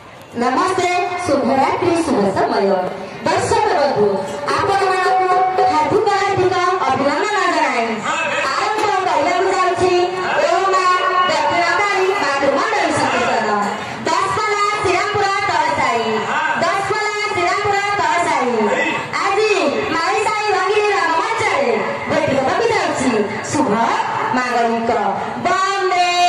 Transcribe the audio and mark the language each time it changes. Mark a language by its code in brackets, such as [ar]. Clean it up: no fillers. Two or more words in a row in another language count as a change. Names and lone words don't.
[or] ନମସ୍ତେ ଶୁଭରାତ୍ରି ଶୁଭ ସମୟ ଦର୍ଶକ ବନ୍ଧୁ ଆପଣଙ୍କୁ ହାର୍ଦ୍ଦିକ ହାର୍ଦ୍ଦିକ ଅଭିନନ୍ଦନ ଜଣାଇ ଆରମ୍ଭ କରିବାକୁ ଯାଉଛି ଓମା ଦକ୍ଷିଣକାଳୀ ମାତୃମଣ୍ଡଳ ସଂକୀର୍ତ୍ତନ 10 ମାଳା ଶ୍ରୀରାମପୁର ତଳସାହି 10 ମାଳା ଶ୍ରୀରାମପୁର ତଳସାହି ଆଜି ମାଳୀସାହି ଭଗିନୀ ରଙ୍ଗମଞ୍ଚରେ ଭେଟିବାକୁ ଯାଉଛି ଶୁଭ ମାଙ୍ଗଳିକ ବନ୍ଦେ